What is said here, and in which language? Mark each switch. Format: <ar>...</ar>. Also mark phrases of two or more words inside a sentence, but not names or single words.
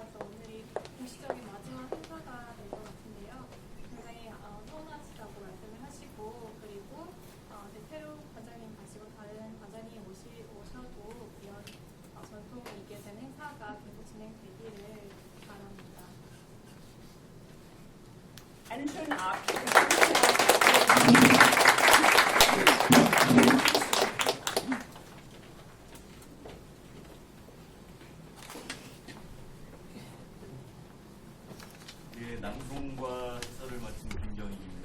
<ko>그래서 오늘이 공식적인 마지막 행사가 될 것 같은데요. 굉장히 서운하시다고 말씀을 하시고, 그리고 이제 새로운 관장님 가시고 다른 관장님 오셔도 이런 전통이 있게 된 행사가 계속 진행되기를 바랍니다.</ko> <de>Einen schönen Abend.</de> <ko>낭송과 해설을 맡은 김경익입니다.</ko>